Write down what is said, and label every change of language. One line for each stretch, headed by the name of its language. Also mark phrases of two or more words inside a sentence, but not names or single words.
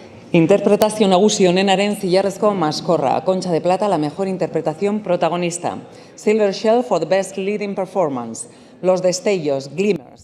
Basque: Interpretazio nagusi honenaren zilarrezko maskorra.
Spanish: Concha de Plata, la mejor interpretación protagonista.
English: Silver Shell for the best leading performance.
Spanish: Los Destellos, Glimmers.